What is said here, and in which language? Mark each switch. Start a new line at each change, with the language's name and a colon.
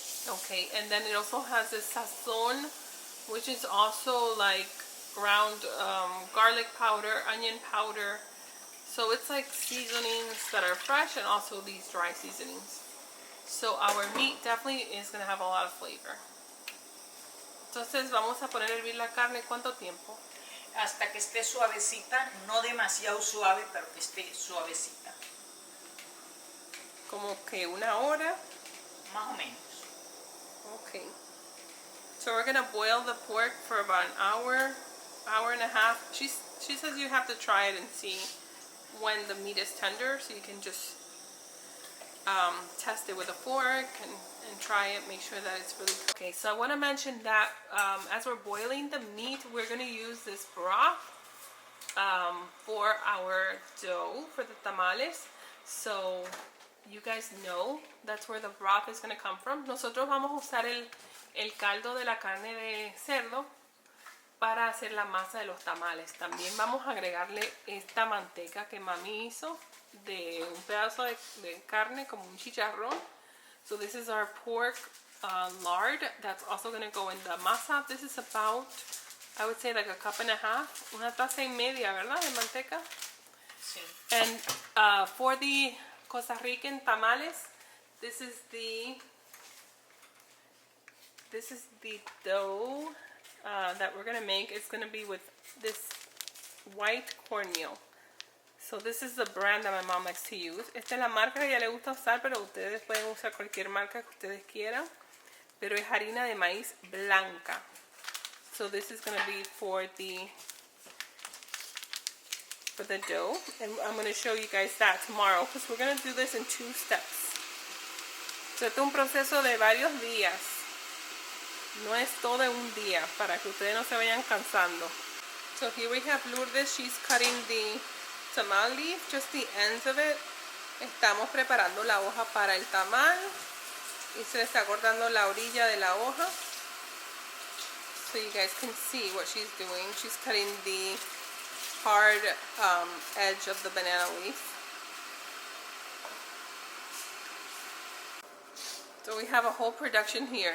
English: Okay, and then it also has this sazon, which is also like ground garlic powder, onion powder. So it's like seasonings that are fresh and also these dry seasonings. So our meat definitely is going to have a lot of flavor.
Spanish: Entonces vamos a poner a hervir la carne. ¿Cuánto tiempo? Hasta que esté suavecita, no demasiado suave, pero que esté suavecita. Como que una hora. Más o menos.
English: Okay. So we're gonna boil the pork for about an hour, hour and a half. She says you have to try it and see when the meat is tender, so you can just test it with a fork and try it, make sure that it's really cooked. Okay, so I want to mention that as we're boiling the meat, we're going to use this broth for our dough for the tamales. So you guys know that's where the broth is going to come from.
Spanish: Nosotros vamos a usar el caldo de la carne de cerdo para hacer la masa de los tamales. También vamos a agregarle esta manteca que mami hizo de un pedazo de carne como un chicharrón.
English: So this is our pork lard that's also going to go in the masa. This is about, I would say, like a cup and a half,
Spanish: una taza y media, ¿verdad? De manteca. Sí.
English: And for the Costa Rican tamales, this is the dough that we're gonna make. It's gonna be with this white cornmeal. So this is the brand that my mom likes to use.
Spanish: Esta es la marca que a ella le gusta usar, pero ustedes pueden usar cualquier marca que ustedes quieran. Pero es harina de maíz blanca.
English: So this is gonna be for the dough, and I'm gonna show you guys that tomorrow because we're gonna do this in 2 steps.
Spanish: So este es un proceso de varios días. No es todo un día para que ustedes no se vayan cansando.
English: So here we have Lourdes. She's cutting the tamal leaf, just the ends of it.
Spanish: Estamos preparando la hoja para el tamal y se le está cortando la orilla de la hoja.
English: So you guys can see what she's doing. She's cutting the hard edge of the banana leaf. So we have a whole production here.